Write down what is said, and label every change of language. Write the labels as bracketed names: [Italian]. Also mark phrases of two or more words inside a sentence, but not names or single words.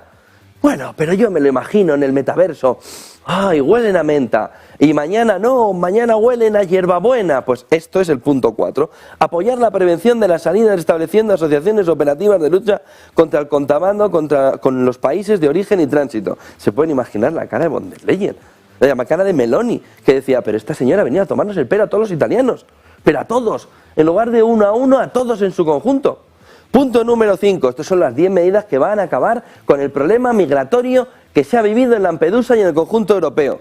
[Spanish] Bueno, pero yo me lo imagino en el metaverso. Ay, huelen a menta. Y mañana no, mañana huelen a hierbabuena. Pues esto es el punto 4. Apoyar la prevención de las salidas estableciendo asociaciones operativas de lucha contra el contrabando con los países de origen y tránsito. Se pueden imaginar la cara de von der Leyen, la cara de Meloni, que decía, pero esta señora venía a tomarnos el pelo a todos los italianos. Pero a todos, en lugar de uno a uno, a todos en su conjunto. Punto número 5. Estas son las 10 medidas que van a acabar con el problema migratorio que se ha vivido en Lampedusa y en el conjunto europeo.